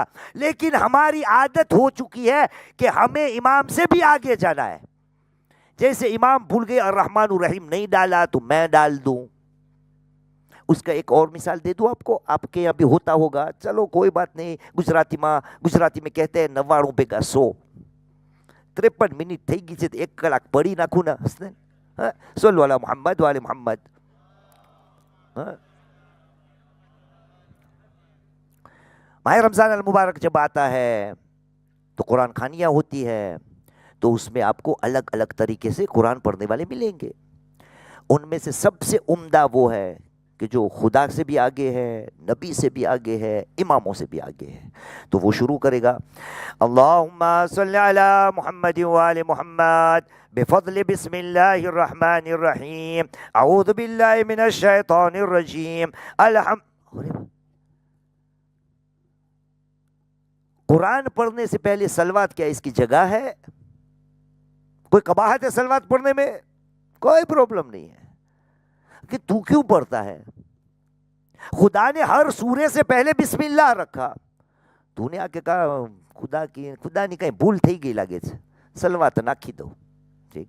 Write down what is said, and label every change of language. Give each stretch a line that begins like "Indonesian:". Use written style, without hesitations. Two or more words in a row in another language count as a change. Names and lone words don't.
Urdu: لیکن ہماری عادت ہو چکی ہے کہ ہمیں امام سے بھی آگے جانا ہے، جیسے امام بھول گئے
Arabic: الرحمن الرحیم
Urdu: نہیں ڈالا تو میں ڈال دوں۔ اس کا ایک اور مثال دے دوں آپ کو، آپ کے یہاں بھی ہوتا ہوگا، چلو کوئی بات نہیں، گجراتی میں کہتے ہیں 99 ભેગા 100۔
Gujarati: 53 મિનિટ થઈ ગઈ છે તો 1 કલાક પડી નાખું ના હસને।
Arabic: صلوا على محمد وآل محمد.
Urdu: ماہ رمضان المبارک جب آتا ہے تو قرآن خوانیاں ہوتی ہے، تو اس میں آپ کو الگ الگ طریقے سے قرآن پڑھنے والے ملیں گے۔ ان میں سے سب سے عمدہ وہ ہے کہ جو خدا سے بھی آگے ہے، نبی سے بھی آگے ہے، اماموں سے بھی آگے ہے۔ تو وہ شروع کرے گا،
Arabic: اللہم صلی علی محمد وآل محمد بفضل بسم اللہ الرحمن الرحیم اعوذ باللہ من الشیطان الرجیم
Urdu: قرآن پڑھنے سے پہلے سلوات کیا اس کی جگہ ہے؟ کوئی قباحت ہے سلوات پڑھنے میں؟ کوئی پرابلم نہیں ہے کہ تو کیوں پڑھتا ہے؟ خدا نے ہر سورے سے پہلے بسم اللہ رکھا، تو نے آ کے کہا خدا نے کہیں بھول تھی گئی لگے سلوات ناکھی دو، ٹھیک۔